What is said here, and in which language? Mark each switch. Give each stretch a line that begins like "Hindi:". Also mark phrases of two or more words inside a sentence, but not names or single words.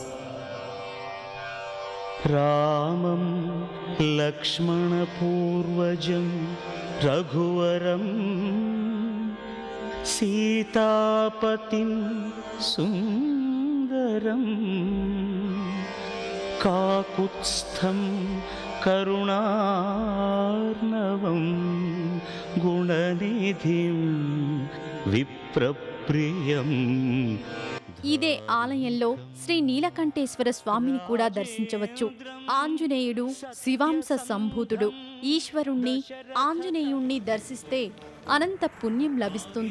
Sanskrit: रामं लक्ष्मणपूर्वजं रघुवरं सीतापतिं सुन्दरं काकुत्स्थं करुणार्णवं गुणनिधिं విప్రప్రియం.
Telugu: ఇదే ఆలయంలో శ్రీ నీలకంఠేశ్వర స్వామిని కూడా దర్శించవచ్చు. ఆంజనేయుడు శివాంశ సంభూతుడు. ఈశ్వరుణ్ణి, ఆంజనేయుణ్ణి దర్శిస్తే అనంత పుణ్యం లభిస్తుంది.